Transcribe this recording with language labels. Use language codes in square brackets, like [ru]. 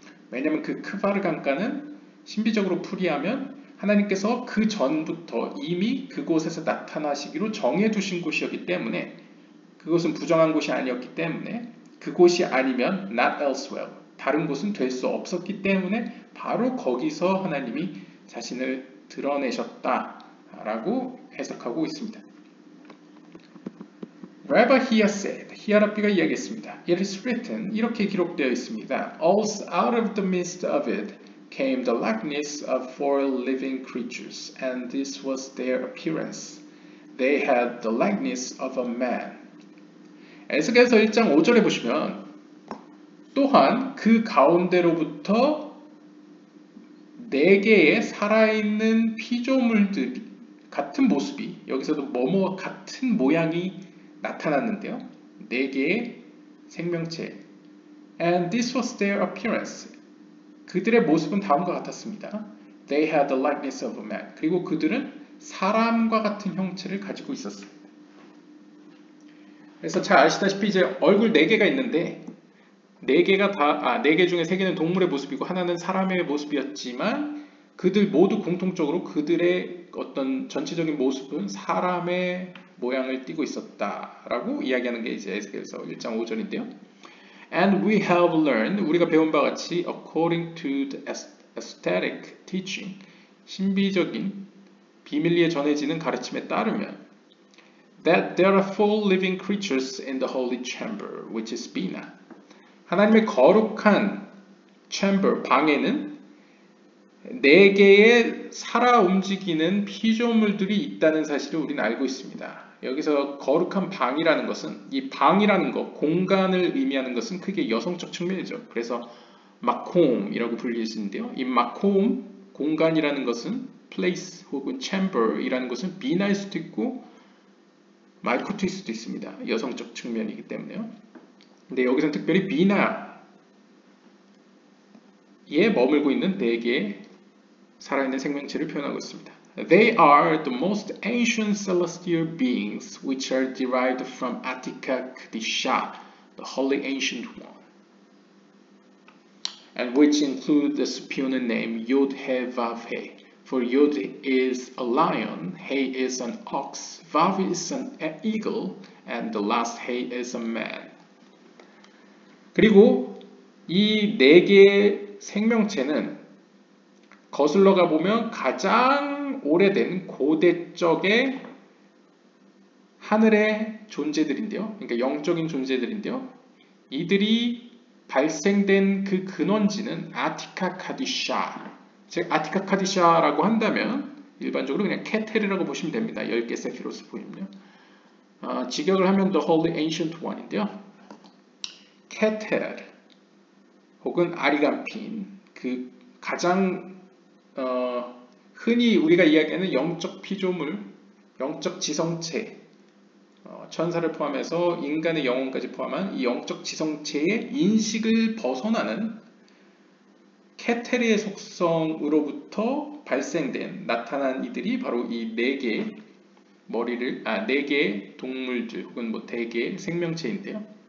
[ko] 왜냐하면 그 그바르 강가는 신비적으로 풀이하면 하나님께서 그 전부터 이미 그곳에서 나타나시기로 정해두신 곳이었기 때문에 그것은 부정한 곳이 아니었기 때문에 그곳이 아니면 [en] not elsewhere, [ko] 다른 곳은 될 수 없었기 때문에 바로 거기서 하나님이 자신을 드러내셨다라고 해석하고 있습니다. [en] Rabbi Hia said, [ko] 히아 랍비가 이야기했습니다. [en] It is written, [ko] 이렇게 기록되어 있습니다. [en] Also out of the midst of it came the likeness of four living creatures, and this was their appearance. They had the likeness of a man. [ko] 에스겔서 1장 5절에 보시면 또한 그 가운데로부터 4개의 살아있는 피조물들 같은 모습이 여기서도 뭐뭐 같은 모양이 나타났는데요. 4개의 생명체. [en] And this was their appearance. [ko] 그들의 모습은 다음과 같았습니다. [en] They had the likeness of a man. [ko] 그리고 그들은 사람과 같은 형체를 가지고 있었습니다. 그래서 잘 아시다시피 이제 얼굴 4개가 있는데 4개 중에 3개는 동물의 모습이고 하나는 사람의 모습이었지만 그들 모두 공통적으로 그들의 어떤 전체적인 모습은 사람의 모양을 띠고 있었다라고 이야기하는 게 이제 에스겔서 1장 5절인데요. [en] And we have learned, [ko] 우리가 배운 바와 같이 [en] according to the aesthetic teaching, [ko] 신비적인 비밀리에 전해지는 가르침에 따르면 [en] that there are four living creatures in the holy chamber, which is Bina. [ko] 하나님의 거룩한 chamber, 방에는 4개의 살아 움직이는 피조물들이 있다는 사실을 우리는 알고 있습니다. 여기서 거룩한 방이라는 것은 이 방이라는 것, 공간을 의미하는 것은 크게 여성적 측면이죠. 그래서 마콤이라고 불리는데요. 이 마콤 공간이라는 것은 place 혹은 chamber이라는 것은 비나일 수도 있고 말쿠트일 수도 있습니다. 여성적 측면이기 때문에요. 근데 여기서는 특별히 비나에 머물고 있는 4개의 살아있는 생명체를 표현하고 있습니다. [en] They are the most ancient celestial beings which are derived from Attica Kadisha, the holy ancient one, and which include the superior name Yod-He-Vav-He. For Yod is a lion, He is an ox, Vav is an eagle, and the last He is a man. [ko] 그리고 이 4개의 생명체는 거슬러 가보면 가장 오래된 고대적의 하늘의 존재들인데요. 그러니까 영적인 존재들인데요. 이들이 발생된 그 근원지는 아티카 카디샤, 즉 아티카 카디샤라고 한다면 일반적으로 그냥 케텔이라고 보시면 됩니다. 10개 세피로스 보이면요. 직역을 하면 The Holy Ancient One인데요. 케텔 혹은 아리간핀, 그 가장 흔히 우리가 이야기하는 영적 피조물, 영적 지성체, 천사를 포함해서 인간의 영혼까지 포함한 이 영적 지성체의 인식을 벗어나는 케테리의 속성으로부터 발생된 나타난 이들이 바로 이 4개의 머리를 4개의 동물들 혹은 뭐 대개의 생명체인데요.